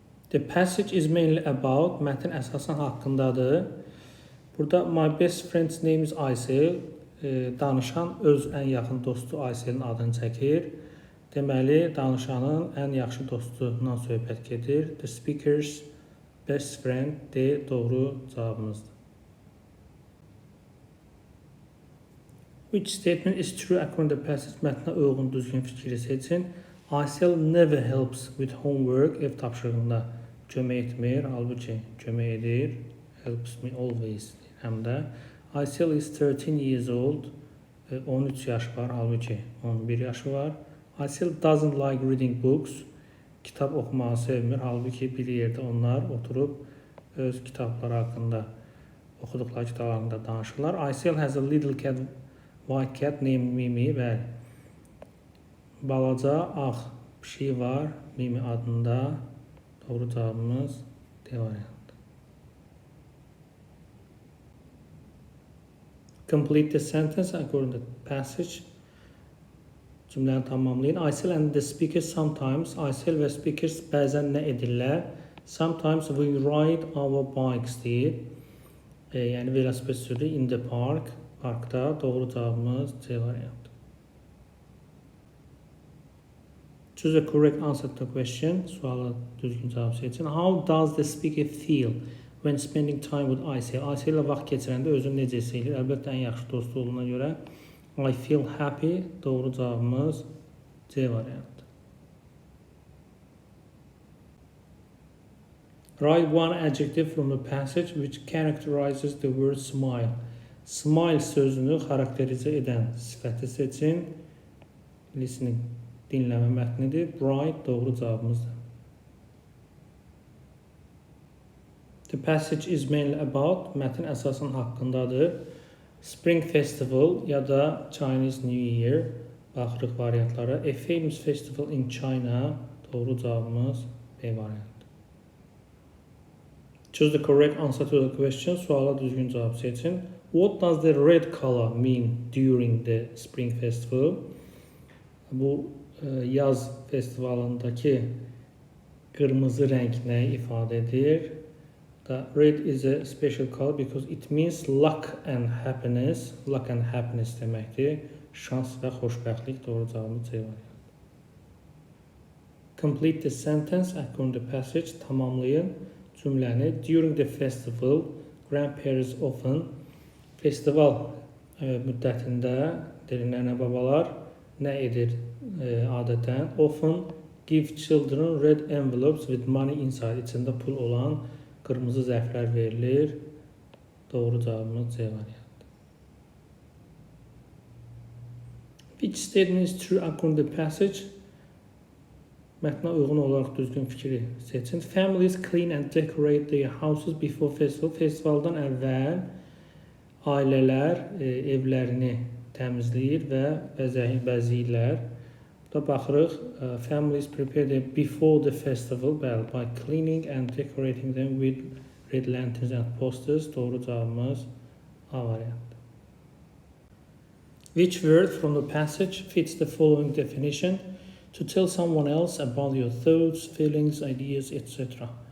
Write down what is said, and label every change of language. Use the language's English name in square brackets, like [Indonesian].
[English] The passage is mainly about, [Azerbaijani] mətn əsasən haqqındadır. Burada [English] my best friend's name is Aysel. [Azerbaijani] Danışan öz ən yaxın dostu Ayselin adını çəkir. Deməli, danışanın ən yaxşı dostundan söhbət gedir. [English] The speaker's best friend [Azerbaijani] de doğru cavabımızdır. [English] Which statement is true according to the passage? [Azerbaijani] Mətnə uyğun düzgün fikri seçin. [English] Aysel never helps with homework. [Azerbaijani] Ev tapşırığında kömək etmir. Halbuki kömək edir. [English] Helps me always. [Azerbaijani] Həm də [English] Aysel is 13 years old. [Azerbaijani] 13 yaş var. Halbuki 11 yaşı var. [English] Aysel doesn't like reading books. [Azerbaijani] Kitab oxumağı sevmir. Halbuki bir yerdə onlar oturub öz kitabları haqqında, oxuduqları kitablar haqqında danışırlar. [English] Aysel has a little cat, white cat named Mimi. [Azerbaijani] Bəli. Balaca ağ pişik var. Mimi adında. Doğru cavabımız D variantı. [English] Complete the sentence according to the passage. [Azerbaijani] Cümləni tamamlayın. [English] Aysel and the speakers sometimes. [Azerbaijani] Aysel və speakers bəzən nə edirlər? [English] Sometimes we ride our bikes [Azerbaijani] deyir. Yəni velosiped sürür [English] in the park. [Azerbaijani] Parkda. Doğru cavabımız C variantı. [English] Choose the correct answer to the question. [Azerbaijani] Suala düzgün cavab seçin. [English] How does the speaker feel when spending time with Aysel? [Azerbaijani] Aysel ilə vaxt keçirəndə özünü necə hiss edir? Əlbəttə ən yaxşı dostu olduğuna görə [English] I feel happy. [Azerbaijani] Doğru cavabımız C variantı. [English] Write one adjective from the passage which characterizes the word smile. [Azerbaijani] Smile sözünü xarakterizə edən sifəti seçin. Listening dinləmə mətnidir. Bright doğru cavabımızdır. [English] The passage is mainly about, [Azerbaijani] mətn əsasən haqqındadır. Spring Festival ya da Chinese New Year baxırıq variantlara. [English] A famous festival in China [Azerbaijani] doğru cavabımız B variantı. [English] Choose the correct answer to the question. [Azerbaijani] Suala düzgün cavab seçin. [English] What does the red color mean during the Spring Festival? [Azerbaijani] Bu yaz festivalındakı qırmızı rəng nəyi ifadə edir? [English] The red is a special color because it means luck and happiness. Luck and happiness [Azerbaijani] deməkdir. Şans və xoşbəxtlik. Doğru cavabımız C variantı. [English] Complete the sentence according to the passage. [Azerbaijani] Tamamlayın cümləni. [English] During the festival, grandparents often [Azerbaijani] festival müddətində nənə babalar nə edir adətən? [English] Often give children red envelopes with money inside. [Azerbaijani] İçində pul olan qırmızı zərflər verilir. Doğru cavabımız C variantı. [English] Which statement is true according to the passage? [Azerbaijani] Mətnə uyğun olaraq düzgün fikri seçin. [English] Families clean and decorate their houses before festival. [Azerbaijani] Festivaldan əvvəl ailələr evlərini təmizləyir və bəzəyirlər. Burada baxırıq. [English] Families prepare them before the festival by cleaning and decorating them with red lanterns and posters. [Azerbaijani] Doğru cavabımız A variantı. [English] Which word from the passage fits the following definition? To tell someone else about your thoughts, feelings, ideas, etc.